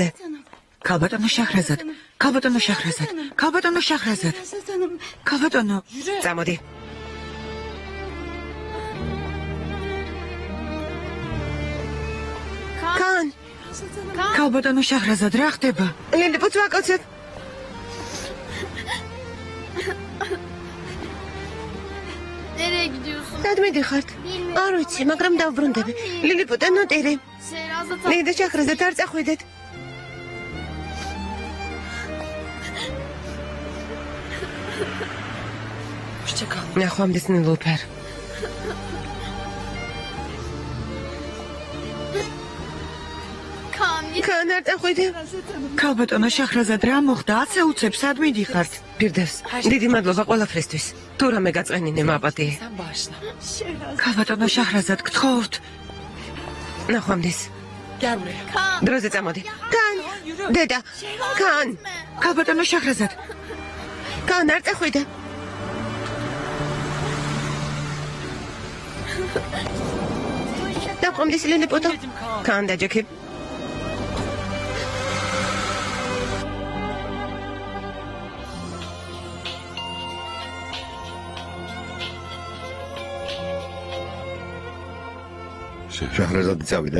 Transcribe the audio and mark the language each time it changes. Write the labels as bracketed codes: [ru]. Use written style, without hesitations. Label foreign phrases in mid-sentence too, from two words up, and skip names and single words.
[ka] ქალბატონო შაჰრაზად, ქალბატონო შაჰრაზად, ქალბატონო შაჰრაზად. ქალბატონო, წამოდი. ქალბატონო შაჰრაზად, რა ხდება? ლილიპუტს ვაკოცებ. [tr] Nereye gidiyorsun? [ka] Rad მიდიხართ? არ ვიცი, მაგრამ დავბრუნდები. ლილიპუტა, ნოტირი. Şehrazat ლიდა შაჰრაზად არ წახვიდეთ. [tr] Hoşça kal. [ka] ნახვამდის ნილუფერ. Kaan კან არ წახვიდე. ქალბატონო შაჰრაზად, რა მოხდა? აცე უცებ, სად მიდიხართ? პირდევს. დიდი მადლობა ყველაფრისთვის. თუ რამე გაწყვენინე მაპატიე. [tr] Sen bağışla. [ka] ქალბატონო შაჰრაზად, გთხოვთ. ნახვამდის. [tr] Gel buraya. [ka] დროზე წამოდი. კან. დედა. კან. ქალბატონო შაჰრაზად, კან არ წახვიდე. დაყომდის ლილიპუტო. კან დაჯექი. შაჰრაზადი წავიდა.